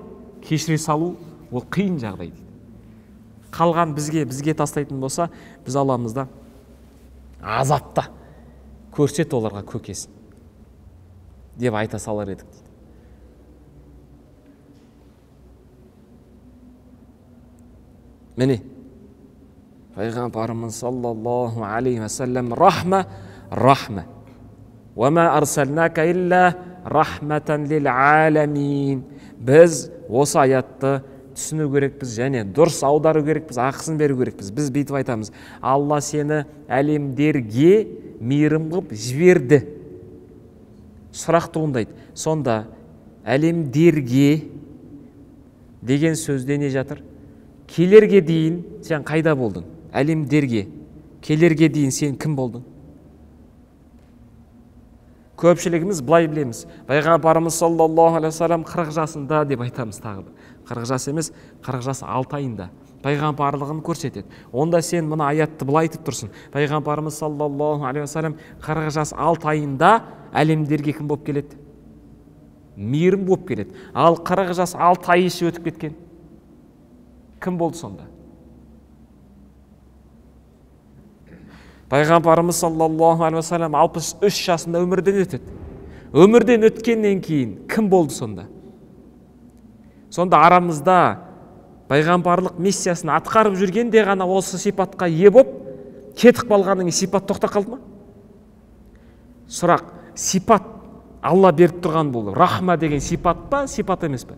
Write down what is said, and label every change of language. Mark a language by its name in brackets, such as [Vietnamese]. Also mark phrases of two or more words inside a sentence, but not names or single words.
[Kazakh] Кешіре салу ол қиын жағдай дейді. Қалған бізге тастайтын болса, біз аламызда азапта көрсет оларға көкесін деп айта салар едік дейді. Міне пайғамбарымыз [Arabic] صلى الله عليه وسلم [Kazakh] рахма. [Arabic] وما أرسلناك إلا رحمة للعالمين. [Kazakh] Біз осы аятты түсіну керекпіз және дұрыс аудару керекпіз, ақысын беру керекпіз. Біз бүйтіп айтамыз: Алла сені әлемдерге мейірім қылып жіберді. Сұрақ туындайды. Сонда әлемдерге деген сөзде не жатыр? Келерге дейін сен қайда болдың? Әлемдерге, келерге дейін сен кім болдың? Көпшілігіміз былай білеміз. Пайғамбарымыз [Arabic] صلى الله عليه وسلم [Kazakh] 40 жасында деп айтамыз тағы да. 40 жас емес, 40 жас 6 айында пайғамбарлығын көрсетеді. Онда сен мына аятты былай айтып тұрсың. Пайғамбарымыз [Arabic] صلى الله عليه وسلم [Kazakh] 40 жас 6 айында әлемдерге кім болып келеді? Мейірім болып келеді. Ал 40 жас 6 ай іші өтіп кеткен кім болды сонда? Пайғамбарымыз [Arabic] صلى الله عليه وسلم [Kazakh] 63 жасында өмірден өтеді. Өмірден өткеннен кейін кім болды сонда? Сонда арамызда пайғамбарлық миссиясын атқарып жүргенде ғана осы сипатқа ие болып, кетіп қалғанның сипат тоқтап қалды ма? Сұрақ, сипат Алла беріп тұрған бұл рахма деген сипат па, сипат емес па?